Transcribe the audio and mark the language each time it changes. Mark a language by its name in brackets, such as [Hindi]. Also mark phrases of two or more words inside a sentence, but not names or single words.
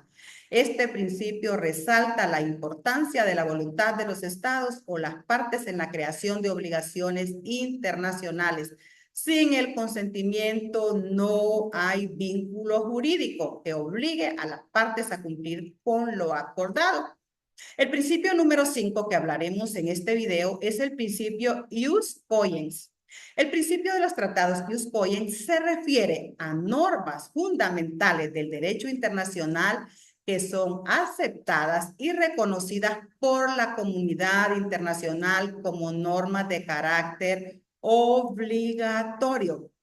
[Spanish] Este principio resalta la importancia de la voluntad de los estados o las partes en la creación de obligaciones internacionales. Sin el consentimiento no hay vínculo jurídico que obligue a las partes a cumplir con lo acordado. El principio número 5 que hablaremos en este video es el principio [Latin] ius cogens. [Spanish] El principio de los tratados [Latin] ius cogens [Spanish] se refiere a normas fundamentales del derecho internacional que son aceptadas y reconocidas por la comunidad internacional como normas de carácter obligatorio.